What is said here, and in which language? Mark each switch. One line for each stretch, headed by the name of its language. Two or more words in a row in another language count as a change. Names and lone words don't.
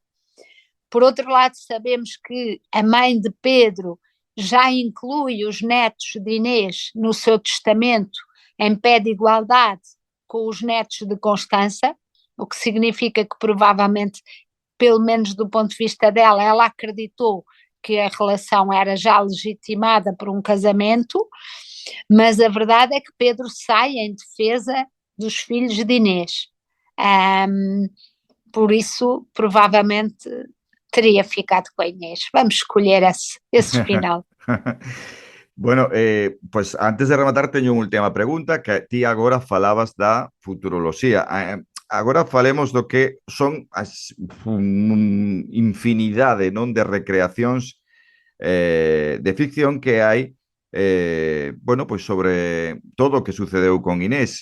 Portuguese: Por outro lado, sabemos que a mãe de Pedro já inclui os netos de Inês no seu testamento em pé de igualdade com os netos de Constança, o que significa que provavelmente, pelo menos do ponto de vista dela, ela acreditou que a relação era já legitimada por um casamento, mas a verdade é que Pedro sai em defesa dos filhos de Inês. Por isso, provavelmente teria ficado com a Inês. Vamos escolher esse final.
Spanish: Bueno, pues
Galician: antes de rematar teño unha última pregunta, que ti agora falabas da futuroloxía. Agora falemos do que son as infinidade, non, de recreacións de ficción que hai bueno, pois sobre todo o que sucedeu con Inés.